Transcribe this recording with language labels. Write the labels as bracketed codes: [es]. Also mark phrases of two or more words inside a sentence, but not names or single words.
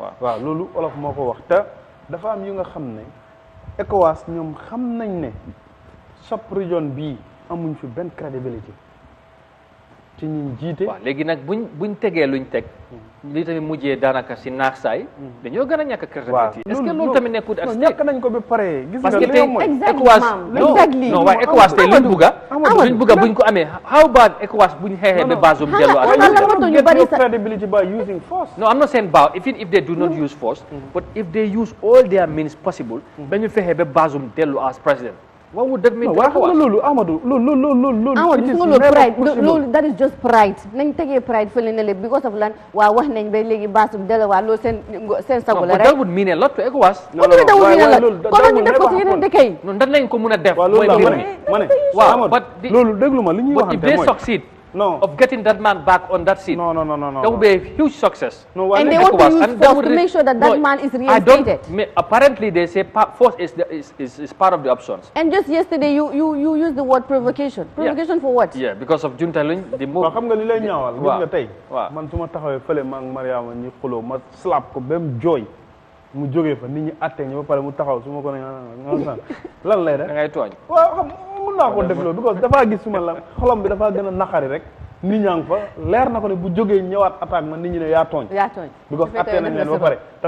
[wo] waaw loolu olof moo ko wax te dafa am yu nga xam ne ECOWAS ñoom xam nañ ne sub région bii amuñ fi benn crédibilité ci ñi jiite waaw léegi nag buñ tegee luñ teg li tamit mujjee daanaka si naax saay dañoo gën a ñàkk crédibilité [fr] est-ce que [wo] loolu tamit nekkul ak ñàkk nañ ko ba pare gis nga [fr] parce que [wo] tey ECOWAS non waaye ECOWAS tey luñ bugga buñ ko amee [en] how about [wo] ECOWAS buñ xeexee ba Bazoum dellu [en] ak credibility by using force no I'm not saying about even if they do not use force but if they use all their means possible [wo] ba ñu fexee ba Bazoum dellu [en] as president what would that mean? [wo] Waaw xam nga loolu Amadou loolu pride loolu [en] that is just pride [wo] nañ tegee pride fële ne le [en] because of [wo] lan waaw wax nañ ba léegi Bazoum delluwaat loolu seen sago la rek [en] that would mean a lot to ECOWAS [wo] kon ñu def ko ci yeneen dëkk yi non dan lañ ko mën a def mooy mbir mi ma ne waaw loolu déglu ma li ñuy waxante mooy [en] if they succeed of getting that man back on that seat. No. That would be a huge success. No, and they want to use force to make sure that that man is reinstated. Apparently, they say force is part of the options. And just yesterday, you used the word provocation. Provocation for what? Yeah, because of Junta Lung, the move. [wo] Xam nga li lay ñaawal gis nga tey man suma taxawee fële maa ngi Mariama ñi xuloo ma slap ko ba mu jooy mu jógee fa nit ñi atte ñu ba pare mu taxaw su ma ko ne lan lay def da ngay tooñ waaw xam mun naa ko def loolu because dafaa gis suma la xolam bi dafaa gën a naqari rek nit ñaa ngi fa leer na ko ne bu jógee ñëwaat attaque man nit ñi ne yaa tooñ because atte nañ leen ba pare te